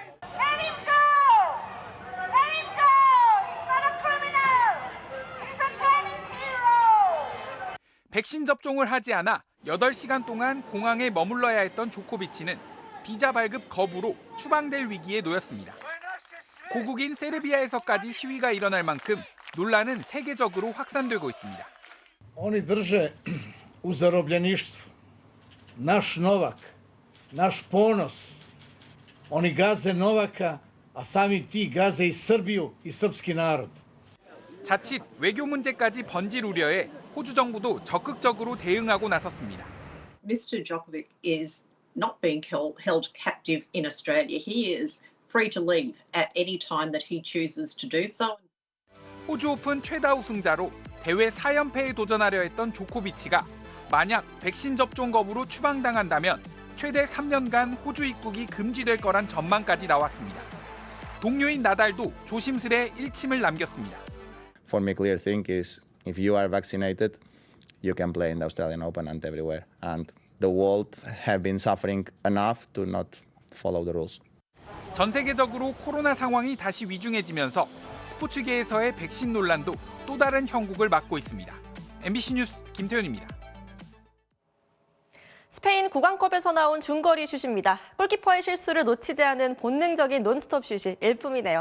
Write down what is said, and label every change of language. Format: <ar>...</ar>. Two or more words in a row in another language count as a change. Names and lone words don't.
<ko>백신 접종을 하지 않아 8시간 동안 공항에 머물러야 했던 조코비치는 비자 발급 거부로 추방될 위기에 놓였습니다. 고국인 세르비아에서까지 시위가 일어날 만큼 논란은 세계적으로 확산되고 있습니다.</ko> <sr>Oni drže u zarobljeništvu naš Novak, naš ponos. Oni gaze Novaka, a samim tim gaze i Srbiju i srpski narod.</sr> <ko>자칫 외교 문제까지 번질 우려에 호주 정부도 적극적으로 대응하고 나섰습니다.</ko> <en>Mr. Djokovic is not being held captive in Australia. He is free to leave at any time that he chooses to do so.</en> <ko>호주 오픈 최다 우승자로 대회 4연패에 도전하려 했던 조코비치가 만약 백신 접종 거부로 추방당한다면 최대 3년간 호주 입국이 금지될 거란 전망까지 나왔습니다. 동료인 나달도 조심스레 일침을 남겼습니다.</ko> <en>For me, clear thing is if you are vaccinated, you can play in the Australian Open and everywhere. And the world have been suffering enough to not follow the rules.</en> <ko>전 세계적으로 코로나 상황이 다시 위중해지면서 스포츠계에서의 백신 논란도 또 다른 형국을 맞고 있습니다. MBC 뉴스 김태현입니다. 스페인 구강컵에서 나온 중거리 슛입니다. 골키퍼의 실수를 놓치지 않은 본능적인 논스톱 슛이 일품이네요.</ko>